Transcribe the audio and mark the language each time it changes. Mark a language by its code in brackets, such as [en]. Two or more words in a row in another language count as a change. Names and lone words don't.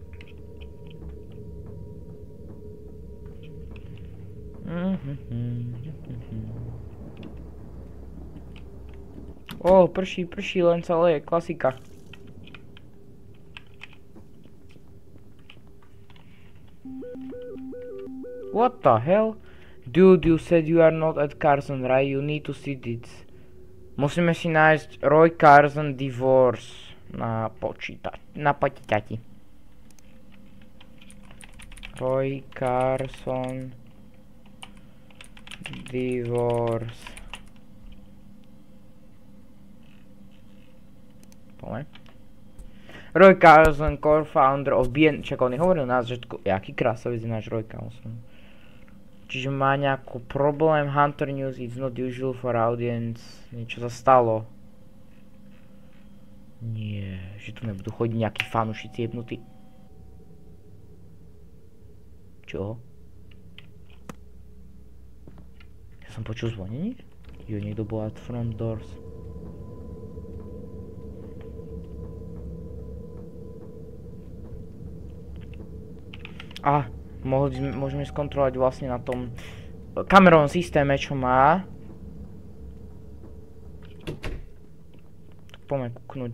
[sk] Prší len celé, klasika. [en] What the hell? Dude, you said you are not at Carson, right? You need to see this. [sk] Musíme si nájsť Roy Carson Divorce na počítači. [en] Roy Carson Divorce. [sk] Poďme. [en] Roy Carson, co-founder of BN... [sk] Čak, on hovoril nás, že jaký krásavec je náš Roy Carson. Čiže má nejaký problém, [en] Hunter News, it's not usual for audience, [sk] niečo sa stalo. Nie, že tu nebudú chodiť nejakí fanúšici jebnutí. Čo? Ja som počul zvonenie? Jo, niekto bol [en] at front doors. [sk] Môžeme skontrolovať vlastne na tom kamerovom systéme, čo má. Poďme kúknuť.